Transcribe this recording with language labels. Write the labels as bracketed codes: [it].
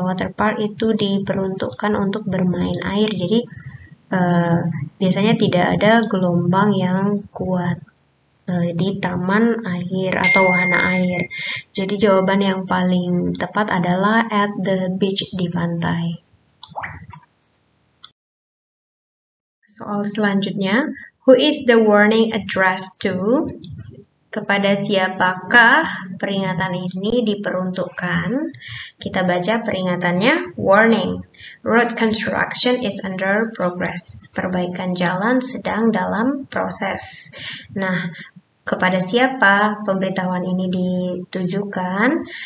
[id] Water park itu diperuntukkan untuk bermain air, jadi biasanya tidak ada gelombang yang kuat di taman air atau wahana air. Jadi jawaban yang paling tepat adalah [en] at the beach, [id] di pantai. Soal selanjutnya, [en] who is the warning addressed to? [id] Kepada siapakah peringatan ini diperuntukkan? Kita baca peringatannya, [en] warning, road construction is under progress. [id] Perbaikan jalan sedang dalam proses. Nah, kepada siapa pemberitahuan ini ditujukan?